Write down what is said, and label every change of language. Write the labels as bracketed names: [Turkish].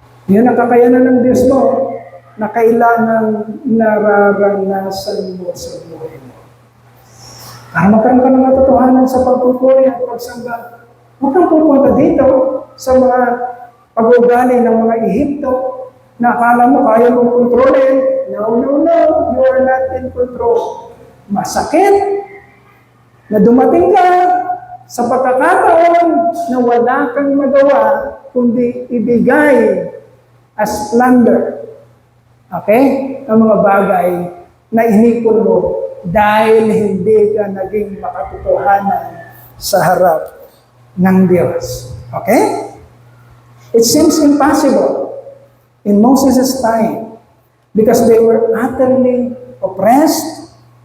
[Filipino] Yun ang kakayanan ng Diyos mo na kailangang nararanasan mo sa buhay mo. Para magkaroon ka ng matotohanan sa pagpupuri at pagsamba, huwag kang pupunta dito sa mga pag-ugali ng mga Ehipto na akala mo kaya mong kontrolin. [English] No, you are not in control. [Filipino] Masakit na dumating ka sa pagkakataon na wala kang magawa kundi ibigay [English] as plunder. [Filipino] Okay? Ang mga bagay na inipon mo dahil hindi ka naging makatotohanan sa harap ng Diyos. Okay? [English] It seems impossible in Moses' time because they were utterly oppressed.